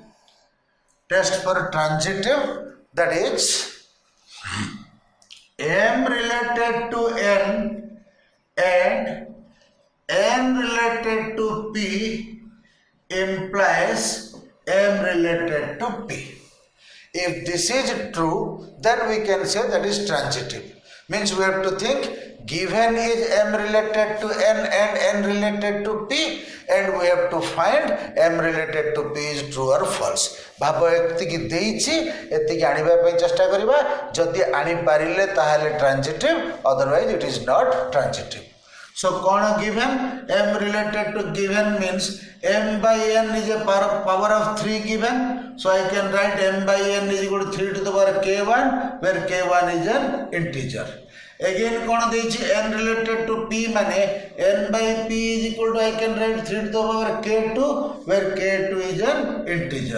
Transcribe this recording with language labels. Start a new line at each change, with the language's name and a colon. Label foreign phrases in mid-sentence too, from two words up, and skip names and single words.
English: Test for transitive, that is m related to n and n related to p implies M related to P. If this is true, then we can say that is transitive. Means we have to think given is M related to N and N related to P, and we have to find M related to P is true or false.
Odia: ଭାବ ଏତିକି ଦେଇଛି ଏତିକି ଆଣିବା ପଇ ଚେଷ୍ଟା କରିବା ଯଦି ଆଣି ପାରିଲେ ତାହାଲେ ଟ୍ରାଞ୍ଜିଟିଭ,
English: otherwise it is not transitive. So given M related to given means M by N is a power of 3 given. So I can write M by N is equal to 3 to the power K1, where K1 is an integer. Again N related to P mane N by P is equal to, I can write 3 to the power K2, where K2 is an integer.